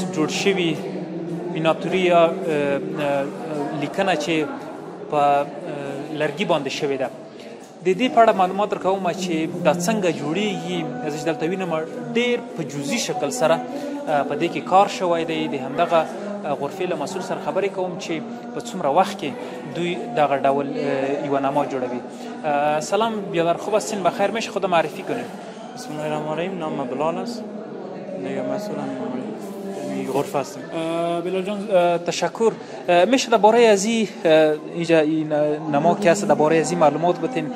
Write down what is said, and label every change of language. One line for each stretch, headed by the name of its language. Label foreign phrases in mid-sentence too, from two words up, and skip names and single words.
Pashto: جوړ شوي میناتوري یا لیکنه چې په لرګي باندې شوې ده، د دې په اړه معلومات درکوم چې دا څنګه جوړیږي. زه چې دلته وینم ډېر په جزئي شکل سره په دې کې کار شوی دی. د همدغه غرفې له مسؤل سره خبرې کوم چې په څومره وخت کې دوی دغه ډول یوه نما جوړوي.
Persian: سلام بیادر، خوب هستین؟ بخیر؟ میشه خود معرفی کنید؟
Arabic: بسم الله الرحمن الرحیم.
Persian: نام بلال است، دیگه مسئولم غرفه هستم. بلال جان تشکر. میشه درباره از این نما که هست درباره از این معلومات بتین؟